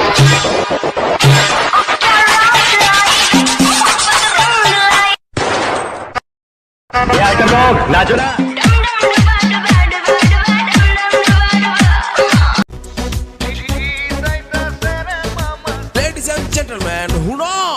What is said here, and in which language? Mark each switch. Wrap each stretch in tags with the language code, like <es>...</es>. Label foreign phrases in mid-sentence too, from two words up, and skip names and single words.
<hi>नाचो ना।</hi> <en>Ladies and gentlemen, हुना</en>